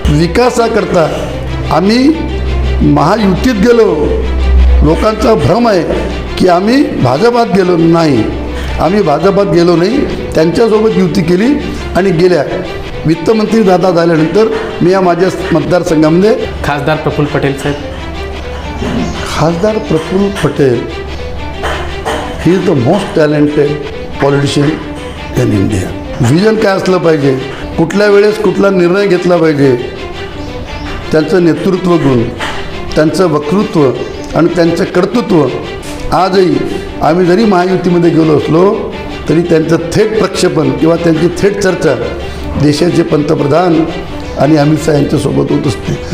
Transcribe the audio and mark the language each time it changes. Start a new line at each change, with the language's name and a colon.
Marathi: विकासाकरता आम्ही महायुतीत गेलो, लोकांचा भ्रम आहे की आम्ही भाजपात गेलो नाही, आम्ही भाजपात गेलो नाही, त्यांच्यासोबत युती केली आणि गेल्या वित्तमंत्री दादा झाल्यानंतर मी या माझ्या मतदारसंघामध्ये खासदार प्रफुल्ल पटेल साहेब,
English: खासदार Praful Patel he is the most talented politician in India.
Marathi: Vision काय असलं पाहिजे, कुठल्या वेळेस कुठला निर्णय घेतला पाहिजे, त्यांचं नेतृत्व गुण, त्यांचं वक्तृत्व आणि त्यांचं कर्तृत्व, आजही आम्ही जरी महायुतीमध्ये गेलो असलो तरी त्यांचं थेट प्रक्षेपण किंवा त्यांची थेट चर्चा देशाचे पंतप्रधान आणि अमित शहा यांच्यासोबत होत असते।